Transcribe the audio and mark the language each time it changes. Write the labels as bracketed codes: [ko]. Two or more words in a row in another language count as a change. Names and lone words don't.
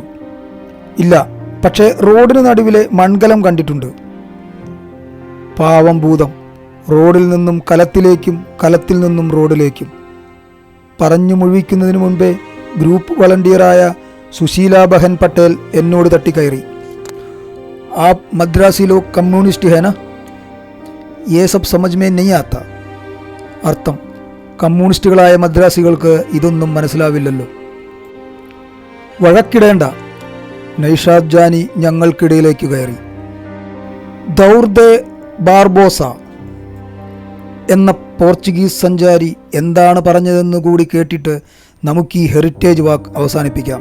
[ml] ഇല്ല, പക്ഷേ റോഡിന് നടുവിലെ മൺകലം കണ്ടിട്ടുണ്ട്. പാവം ഭൂതം. റോഡിൽ നിന്നും കലത്തിലേക്കും കലത്തിൽ നിന്നും റോഡിലേക്കും. പറഞ്ഞു മുഴുവിക്കുന്നതിന് മുൻപേ [en] group volunteer [ml] സുശീല ബഹൻ പട്ടേൽ എന്നോട് തട്ടിക്കയറി. [hi] आप मद्रासी लोग कम्युनिस्ट है ना? ये सब समझ में नहीं आता. [ml] അർത്ഥം, കമ്മ്യൂണിസ്റ്റുകളായ മദ്രാസികൾക്ക് ഇതൊന്നും മനസ്സിലാവില്ലല്ലോ. വഴക്കിടേണ്ട. നൈഷാദ് ജാനി ഞങ്ങൾക്കിടയിലേക്ക് കയറി. ദൗർദെ ബാർബോസ എന്ന പോർച്ചുഗീസ് സഞ്ചാരി എന്താണ് പറഞ്ഞതെന്ന് കൂടി കേട്ടിട്ട് നമുക്ക് ഈ [en] heritage walk [ml] അവസാനിപ്പിക്കാം.